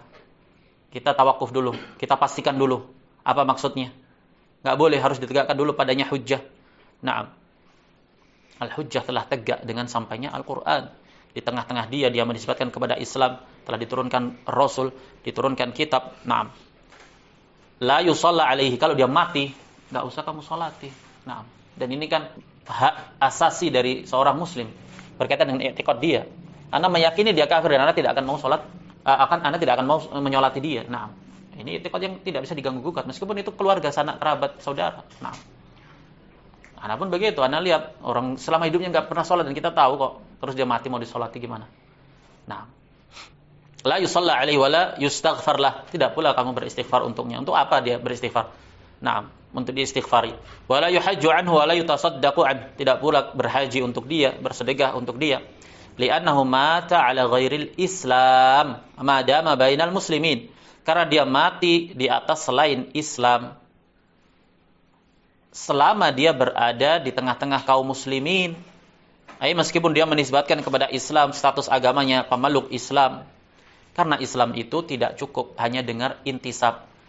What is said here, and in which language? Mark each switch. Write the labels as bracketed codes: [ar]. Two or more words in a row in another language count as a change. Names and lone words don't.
[id] Kita tawakuf dulu, kita pastikan dulu apa maksudnya. Enggak boleh, harus ditegakkan dulu padanya hujjah. Naam. Al-hujjah telah tegak dengan sampainya Al-Qur'an. Di tengah-tengah dia menisbatkan kepada Islam, telah diturunkan Rasul, diturunkan kitab. [ar] نعم لا يصلى عليه, [id] kalau dia mati enggak usah kamu salati. Naam. Dan ini kan hak asasi dari seorang muslim berkaitan dengan i'tiqad dia. Anda meyakini dia kafir dan Anda tidak akan mau salat, Anda tidak akan mau menyolati dia. Nah, ini i'tiqad yang tidak bisa diganggu gugat meskipun itu keluarga, sanak, kerabat, saudara. Nah, Anda pun begitu. Anda lihat orang selama hidupnya enggak pernah salat dan kita tahu kok, terus dia mati mau disolati gimana? Nah, [ar] لا يصلى عليه ولا يستغفر له. [id] Tidak pula kamu beristighfar untuknya. Untuk apa dia beristighfar? Nah, untuk diistighfari. [ar] ولا يحج عنه ولا يتصدق عنه. [id] Tidak pula berhaji untuk dia, bersedekah untuk dia. [ar] لأنه مات على غير الإسلام ما دام بين المسلمين. [id] Karena dia mati di atas selain Islam. Selama dia berada di tengah-tengah kaum muslimin. Meskipun dia menisbatkan kepada Islam, status agamanya pemeluk Islam. Karena Islam itu tidak cukup hanya dengan intisab.